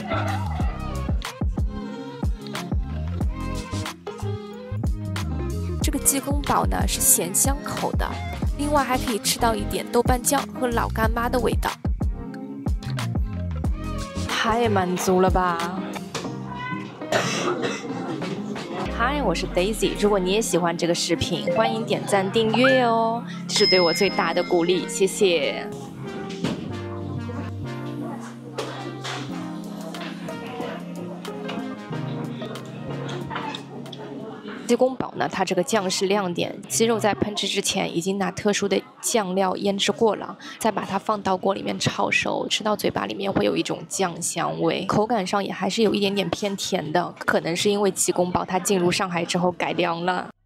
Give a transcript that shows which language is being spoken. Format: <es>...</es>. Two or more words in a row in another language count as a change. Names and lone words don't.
<zh>这个鸡公煲呢是咸香口的，另外还可以吃到一点豆瓣醬和老乾媽的味道。太滿足了吧！嗨，我是 Daisy。如果你也喜歡這個視頻，歡迎點讚訂閱哦，這是對我最大的鼓勵，謝謝。雞公煲呢，它這個醬是亮點，雞肉在烹製之前已經拿特殊的醬料醃製過了，再把它放到鍋裡面炒熟，吃到嘴巴裡面會有一種醬香味，口感上也還是有一點點偏甜的，可能是因為雞公煲它進入上海之後改良了。</zh>